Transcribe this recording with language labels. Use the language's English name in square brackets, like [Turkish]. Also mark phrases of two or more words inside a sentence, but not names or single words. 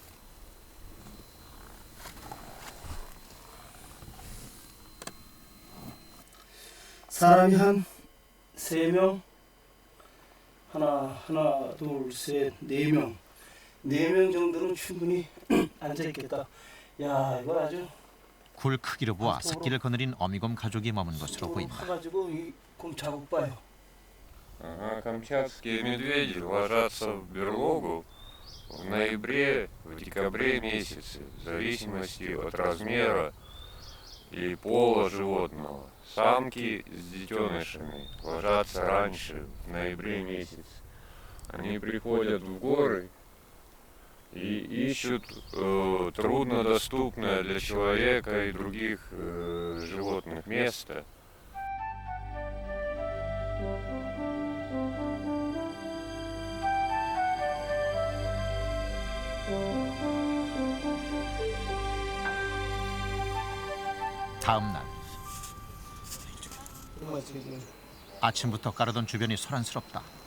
[Korean] 사람이 한 3명, 하나, 둘, 셋, 4명, 4명 정도는 충분히 앉아 있겠다. 야, 이거 아주 굴 크기로 보아 새끼를 거느린 어미곰 가족이 머문 것으로 보인다. 가지고 이 곰 자국 봐요. [Russian] Ага, камчатские медведи ложатся в берлогу в ноябре, в декабре месяце, в зависимости от размера и пола животного. Самки с детенышами ложатся раньше, в ноябре месяце. Они приходят в горы и ищут труднодоступное для человека и других животных место. [Korean] 다음 날 아침부터 가르돈 주변이 소란스럽다.